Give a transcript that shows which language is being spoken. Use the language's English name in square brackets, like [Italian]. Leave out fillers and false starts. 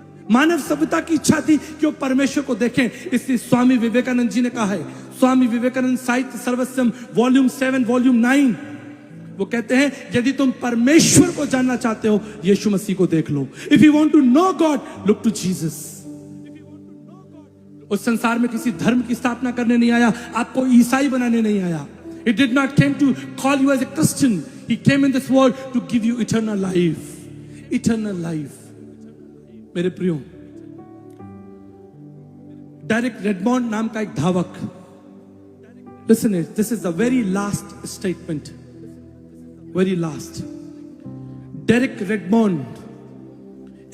[Hindi] मानव सभ्यता की इच्छा थी कि वो परमेश्वर को देखें। इसलिए स्वामी विवेकानंद जी ने कहा है, स्वामी विवेकानंद साहित्य सर्वस्वम वॉल्यूम 7 वॉल्यूम 9, वो कहते हैं यदि तुम परमेश्वर को जानना चाहते हो यीशु मसीह को देख लो। [English] If you want to know God, look to Jesus. [Hindi] उस संसार में किसी धर्म की स्थापना करने नहीं आया, आपको ईसाई बनाने नहीं आया। [English] He did not came to call you as a Christian. He came in this world to give you eternal life. Eternal life. [Hindi] मेरे प्रियो, डायरेक्ट रेडमॉन्ड नाम का एक धावक, [English] listen it, this is the very last [Hindi] statement, very last. Direct रेडमॉन्ड